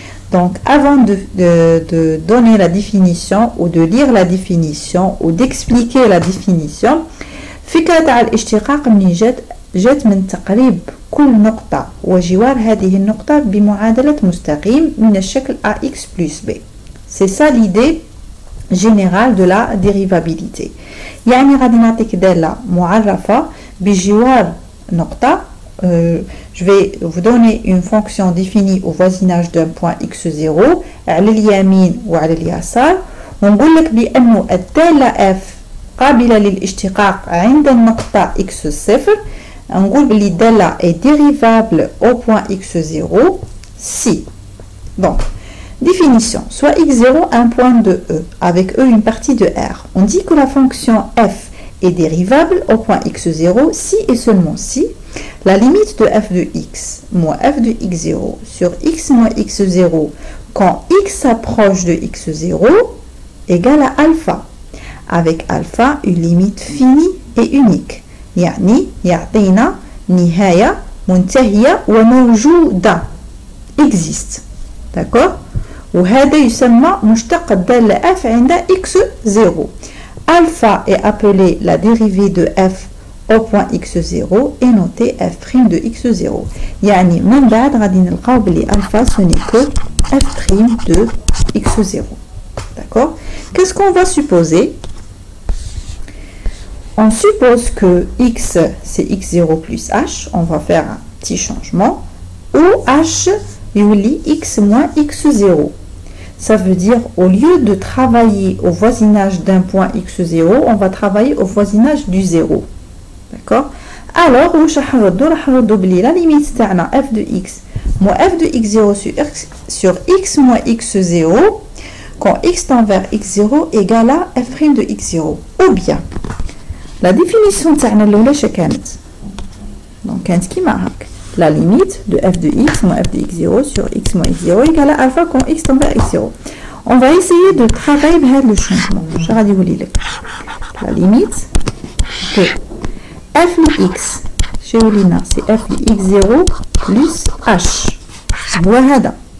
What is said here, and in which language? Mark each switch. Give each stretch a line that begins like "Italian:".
French: Donc avant de donner la définition ou de lire la définition ou d'expliquer la définition,
Arabic: فكرة تاع الاشتقاق منين جات من تقريب كل نقطة وجوار هذه النقطة بمعادلة مستقيم من الشكل
French: AX plus B. C'est ça l'idée générale de la dérivabilité.
Arabic: يعني غادي نعطيك دالة معرفة بجوار نقطة.
French: Je vais vous donner une fonction définie au voisinage d'un point x0
Arabic: على اليمين وعلى اليسار ونقول لك بأنه الدالة f قابلة للاشتقاق عند النقطة x0. نقول بلي الدالة
French: est dérivable au point x0 si. Donc définition, soit x0 un point de e avec e une partie de r. On dit que la fonction f est dérivable au point x0 si et seulement si la limite de f de x moins f de x0 sur x moins x0 quand x s'approche de x0 égale à alpha, avec alpha une limite finie et unique.
Arabic: يعني يعطينا نهاية منتهية وموجودة existe.
French: D'accord?
Arabic: وهذا يسمى مشتق الدالة f عند x0.
French: Alpha est appelé la dérivée de f au point x0 et noté f' de x0.
Arabic: يعني من بعد غادي نلقاو بلي
French: alpha ce n'est que f' de x0. D'accord? Qu'est-ce qu'on va supposer? On suppose que x c'est x0 plus h. On va faire un petit changement. Ou h يولي x moins x0. Ça veut dire au lieu de travailler au voisinage d'un point x0, on va travailler au voisinage du 0. D'accord? Alors, la limite تاعنا f de x moins f de x0 sur x moins x0 quand x tend vers x0 égale à f' de x0. Ou bien, la définition
Arabic: تاعنا الأولى كانت donc كانت كيما هاك.
French: La limite de f de x moins f de x0 sur x moins x0 égale à alpha quand x tend vers x0. On va essayer de travailler avec le changement. Je vais vous lire. La limite de f de x, c'est f de x0 plus h. Voilà.